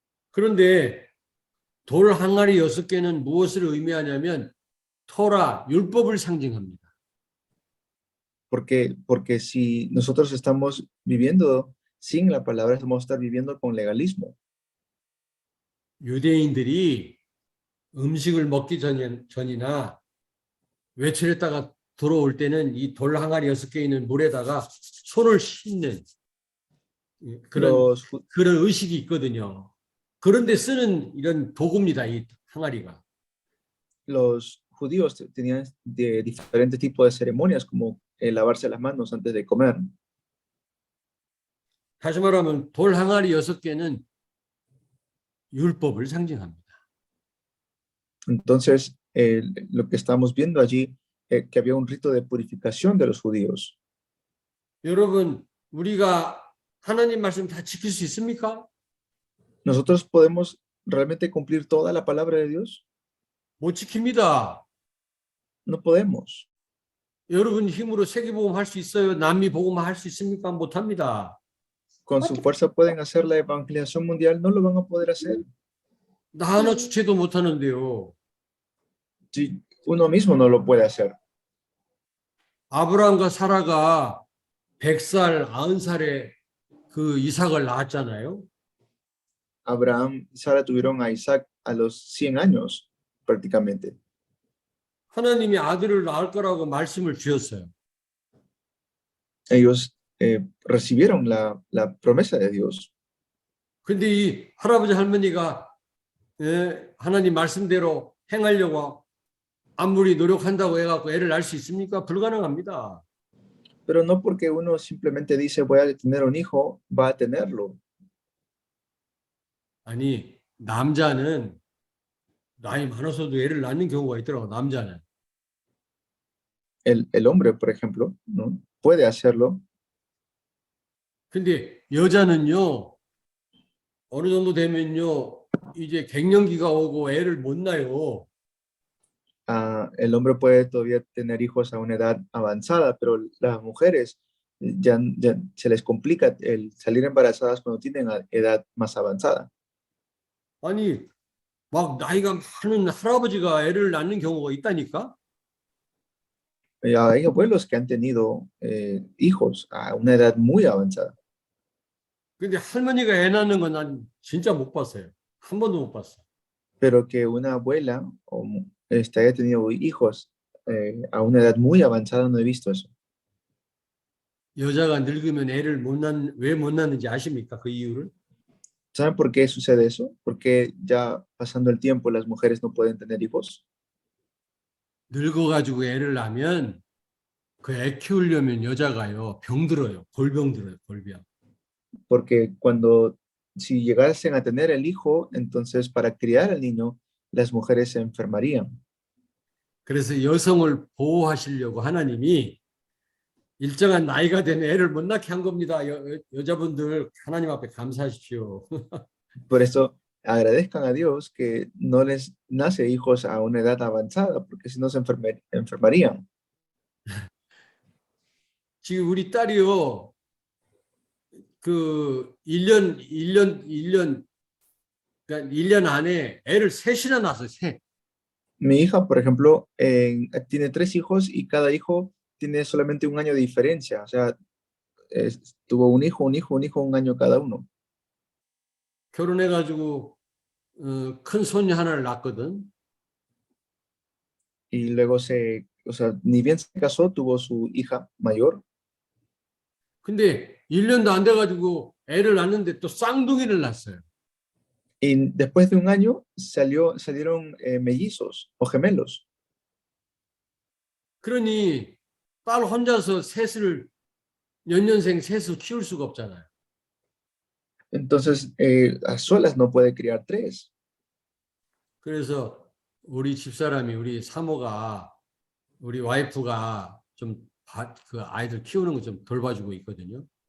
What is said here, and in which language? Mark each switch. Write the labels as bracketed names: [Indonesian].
[Korean] 그런데 돌 항아리 6개는 무엇을 의미하냐면 토라, 율법을 상징합니다. [Spanish] Porque si nosotros estamos viviendo sin la palabra, vamos a estar viviendo con legalismo. [Korean] 유대인들이 음식을 먹기 전이나 외출했다가 들어올 때는 이 돌 항아리 6개 있는 물에다가 손을 씻는 그런 의식이 있거든요. 그런데 쓰는 이런 도구입니다. 이 항아리가. [Spanish] Los judíos tenían de diferentes tipos de ceremonias, como lavarse las manos antes de comer. [Korean] 다시 말하면 돌 항아리 6개는 율법을 상징합니다. [Spanish] Entonces, lo que estamos viendo allí, que había un rito de purificación de los judíos. [Korean] 여러분, 우리가 하나님 말씀 다 지킬 수 있습니까? [Spanish] ¿Nosotros podemos realmente cumplir toda la palabra de Dios? [Korean] 못 지킵니다. [Spanish] No podemos. [Korean] 여러분 힘으로 세계복음 할 수 있어요? 남미 복음 할 수 있습니까? 못합니다. [Spanish] Con su fuerza pueden hacer la evangelización mundial, no lo van a poder hacer. [Korean] 나 하나 주체도 못하는데요. [Spanish] Si uno mismo no lo puede hacer. [Korean] 아브라함과 사라가 100살, 90살에 그 이삭을 낳았잖아요. [Spanish] Abraham y Sara tuvieron a Isaac a los 100 años, prácticamente. [Korean] 하나님이 아들을 낳을 거라고 말씀을 주셨어요. [Spanish] Ellos recibieron la promesa de Dios. [Korean] 근데 이 할아버지 할머니가 하나님 말씀대로 행하려고 아무리 노력한다고 해갖고 애를 낳을 수 있습니까? 불가능합니다. [Spanish] Pero no porque uno simplemente dice voy a tener un hijo, va a tenerlo. [Korean] 아니, 남자는 나이 많아서도 애를 낳는 경우가 있더라고, 남자는. [Spanish] El hombre, por ejemplo, ¿no? Puede hacerlo. [Korean] 근데 여자는요, 어느 정도 되면요, 이제 갱년기가 오고 애를 못 낳아요. [Spanish] El hombre puede todavía tener hijos a una edad avanzada, pero las mujeres ya se les complica el salir embarazadas cuando tienen edad más avanzada. [Korean] 아니, 막 나이가 많은 할아버지가 애를 낳는 경우가 있다니까? [Spanish] Hay abuelos que han tenido hijos a una edad muy avanzada. [Korean] 근데 할머니가 애 낳는 건 난 진짜 못 봤어요. 한 번도 못 봤어. [Spanish] Pero que una abuela haya tenido hijos a una edad muy avanzada, no he visto eso. [Korean] 여자가 늙으면 애를 왜 못 낳는지 아십니까? 그 이유를? [Spanish] ¿Saben por qué sucede eso? Porque ya pasando el tiempo las mujeres no pueden tener hijos. [Korean] 늙어가지고 애를 낳으면 그 애 키우려면 여자가요 병들어요. 골병 들어요. 골병. [Spanish] Porque si llegasen a tener el hijo, entonces para criar al niño, las mujeres se enfermarían. [Korean] 그래서 여성을 보호하시려고 하나님이 일정한 나이가 된 애를 못 낳게 한 겁니다. 여자분들 하나님 앞에 감사하십시오. [Spanish] Por eso agradezcan a Dios que no les nace hijos a una edad avanzada, porque si no se enfermarían. [Korean] 지금 우리 딸이요. 그 1년 안에 애를 셋이나 낳았어요. 셋. [Spanish] Mi hija, por ejemplo, tiene 3 hijos y cada hijo tiene solamente un año de diferencia. O sea, tuvo un hijo, un año cada uno. [Korean] 결혼해가지고 큰 손녀 하나를 낳았거든. [Spanish] Y luego se o sea, ni bien se casó, tuvo su hija mayor. [Korean] 근데 1년도 안 돼가지고 애를 낳는데 또 쌍둥이를 낳았어요. [Spanish] Y después de un año salieron mellizos o gemelos. [Korean] 그러니 딸 혼자서 셋을 연년생 셋을 키울 수가 없잖아요. [Spanish] Entonces, a solas no puede criar tres. [Korean] 그래서 우리 집사람이 우리 사모가 우리 와이프가 좀 그 아이들 키우는 거 좀 돌봐주고 있거든요.